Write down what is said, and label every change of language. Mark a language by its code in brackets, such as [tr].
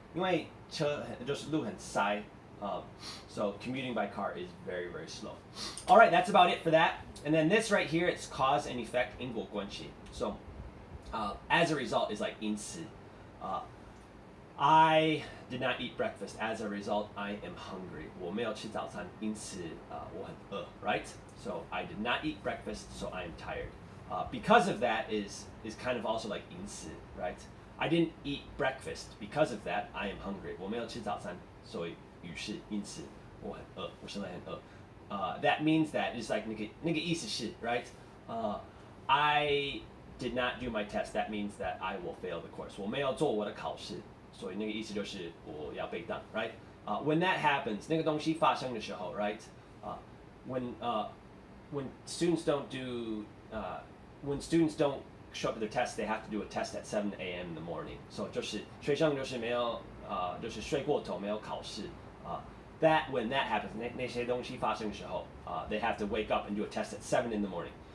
[zh] 因为车就是路很塞 [en] so commuting by car is very, very slow. All right, that's about it for that. And then this right here, it's cause and effect [zh] 因果关系. [en] So as a result is like [zh] 因此 [en] I did not eat breakfast. As a result, I am hungry. [zh] 我没有吃早餐，因此我很饿 right? [en] So I did not eat breakfast, so I am tired. Because of that is kind of also like [zh] 因此 [en] right? I didn't eat breakfast. Because of that, I am hungry. [zh] 我没有吃早餐，所以于是因此我很饿，我现在很饿。 [en] That means that it's like [zh] 那个意思是 [en] right? I did not do my test. That means that I will fail the course. [zh] 我没有做我的考试，所以那个意思就是我要被当 right? [en] When that happens, [zh] 那个东西发生的时候 right? When [en] when students don't do when students don't show up to their tests, they have to do a test at 7 a.m. in the morning. [zh] So 就是学生就是没有就是睡过头没有考试that [en] when that happens [zh] 那些东西发生的时候 [en] they have to wake up and do a test at 7 in the morning.